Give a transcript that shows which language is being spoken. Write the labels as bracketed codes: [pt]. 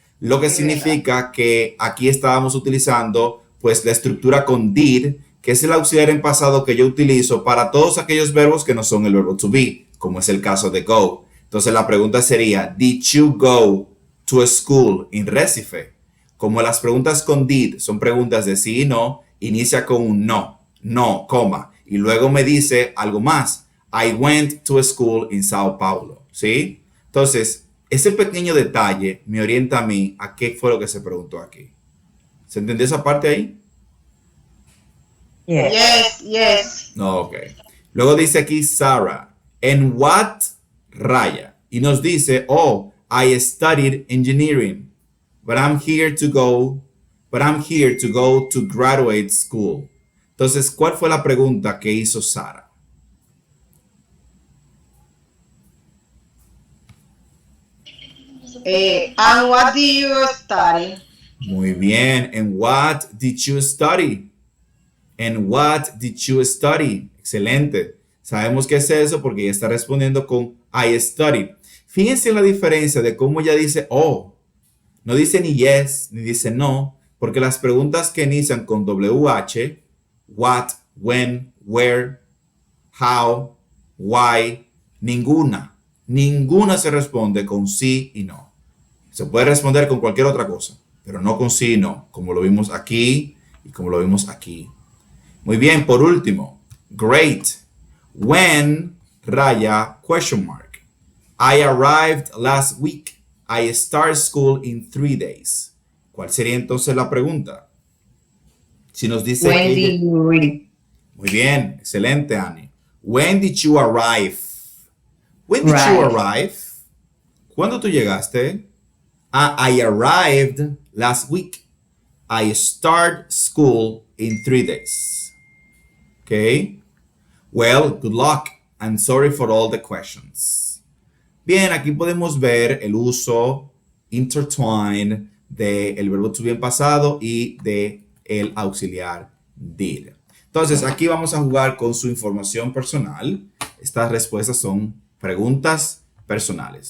[es] Lo que significa que aquí estábamos utilizando pues la estructura con did, que es el auxiliar en pasado que yo utilizo para todos aquellos verbos que no son el verbo to be, como es el caso de go. Entonces la pregunta sería, [en] did you go to a school in Recife? [es] Como las preguntas con did son preguntas de sí y no, inicia con un no, coma, y luego me dice algo más. [en] I went to a school in Sao Paulo, [es] ¿sí? Entonces, ese pequeño detalle me orienta a mí a qué fue lo que se preguntó aquí. ¿Se entendió esa parte ahí? [en] Yes. [es] No, ok. Luego dice aquí [en] Sarah, and what, [es] raya, y nos dice, [en] oh, I studied engineering, but I'm here to go to graduate school. [es] Entonces, ¿cuál fue la pregunta que hizo Sara? [en] And what do you study? [es] Muy bien. [en] And what did you study? And what did you study? [es] Excelente. Sabemos qué es eso porque ya está respondiendo con [en] I studied. [es] Fíjense en la diferencia de cómo ella dice oh. No dice ni yes, ni dice no, porque las preguntas que inician con WH, what, when, where, how, why, ninguna se responde con sí y no. Se puede responder con cualquier otra cosa, pero no con sí y no, como lo vimos aquí y como lo vimos aquí. Muy bien, por último, great. [en] When, raya, question mark. I arrived last week. I start school in 3 days. [es] ¿Cuál sería entonces la pregunta? Si nos dice [en] When did you read? [es] Muy bien, excelente, Annie. [en] When did you arrive? When did you arrive? [es] ¿Cuándo tú llegaste? [en] I arrived last week. I start school in 3 days. Okay. Well, good luck. I'm sorry for all the questions. [es] Bien, aquí podemos ver el uso intertwined del verbo to be en pasado y de el auxiliar did. Entonces, aquí vamos a jugar con su información personal. Estas respuestas son preguntas personales.